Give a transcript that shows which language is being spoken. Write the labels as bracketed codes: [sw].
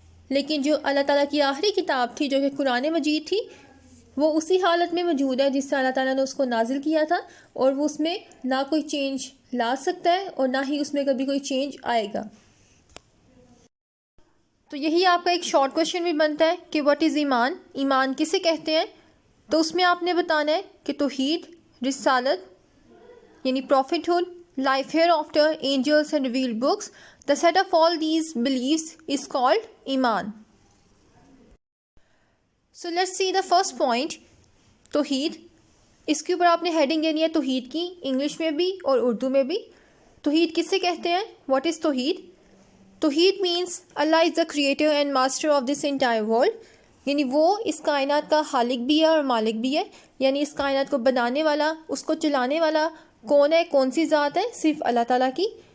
[ur] لیکن جو اللہ تعالیٰ کی آخری کتاب تھی جو کہ قرآن مجید تھی، وہ اسی حالت میں موجود ہے جس سے اللہ تعالیٰ نے اس کو نازل کیا تھا، اور وہ اس میں نہ کوئی چینج لا سکتا ہے اور نہ ہی اس میں کبھی کوئی چینج آئے گا. تو یہی آپ کا ایک شارٹ کویشچن بھی بنتا ہے کہ [en] what is ایمان، [ur] ایمان کسے کہتے ہیں؟ تو اس میں آپ نے بتانا ہے کہ توحید، رسالت یعنی prophethood، [en] life hereafter، angels and revealed books. The set of all these beliefs is called ایمان. So let's see the first point، توحید. [ur] اس کے اوپر آپ نے ہیڈنگ دینی ہے توحید کی، انگلش میں بھی اور اردو میں بھی. توحید کسے کہتے ہیں؟ [en] What is توحید؟ [ur] توحید [en] means Allah is the creator and master of this entire world, [ur] یعنی وہ اس کائنات کا خالق بھی ہے اور مالک بھی ہے. یعنی اس کائنات کو بنانے والا، اس کو چلانے والا کون ہے، کون سی ذات ہے؟ صرف اللہ تعالیٰ کی.